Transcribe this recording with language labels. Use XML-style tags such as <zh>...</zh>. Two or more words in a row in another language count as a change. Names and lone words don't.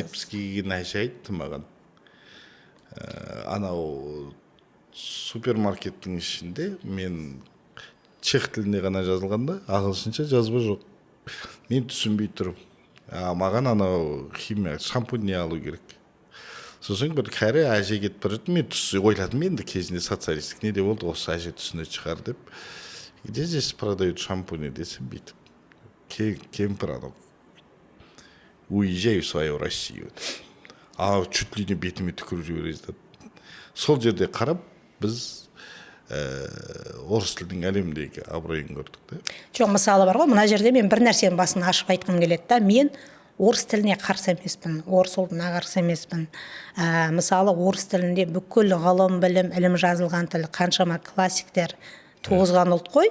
<kk>70-ге келген әже айтты маған. Анау супермаркеттің ішінде мен чех тілінде ғана жазылғанда, ағылшынша жазба жоқ. Мен түсінбей тұрып, маған анау химия, шампунь не алу керек. Сосын бір кәрі әже кетіп бара жатты, мен ойладым, енді кезінде социалистік неде болды, осы әже түсінеді шығар деп.</kk> <ru>Где здесь продают шампуни</ru> <kk>десем бүйтіп. Кемпір анау.</kk> <ru>Уезжай в свою Россию.</ru> <kk>Чуть ли не бетіме түкіріп жібереді. Сол жерде қарап, біз орыс тілдің әлемдегі абыройын көрдік та. Жоқ, мысалы бар ғой, мына жерде мен бір нәрсенің басын ашып айтқым келеді да. Мен орыс тіліне қарсы емеспін, орыс ұлтына қарсы емеспін. Мысалы, орыс тілінде бүкіл ғылым, білім, ілім жазылған тіл, қаншама классиктер туғызған ұлт қой.</kk>